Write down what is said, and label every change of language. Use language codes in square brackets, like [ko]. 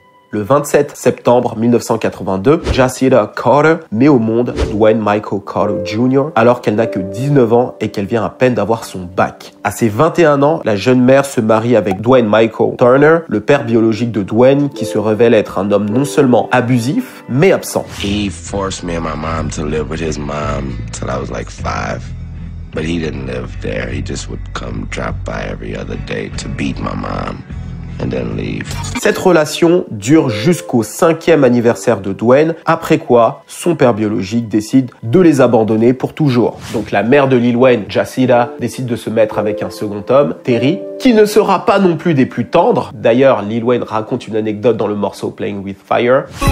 [fr] Le 27 septembre 1982, Jacida Carter met au monde Dwayne Michael Carter Jr. alors qu'elle n'a que 19 ans et qu'elle vient à peine d'avoir son bac. À ses 21 ans, la jeune mère se marie avec Dwayne Michael Turner, le père biologique de Dwayne, qui se révèle être un homme non seulement abusif, mais absent. [en] He forced me and my mom to live with his mom till I was like 5. But he didn't live there. He just would come drop by every other day to beat my mom. And then leave. [fr] Cette relation dure jusqu'au 5e anniversaire de Dwayne, après quoi son père biologique décide de les abandonner pour toujours. Donc la mère de Lil Wayne, Jacida, décide de se mettre avec un second homme, Terry, qui ne sera pas non plus des plus tendres. D'ailleurs, Lil Wayne raconte une anecdote dans le morceau Playing With Fire.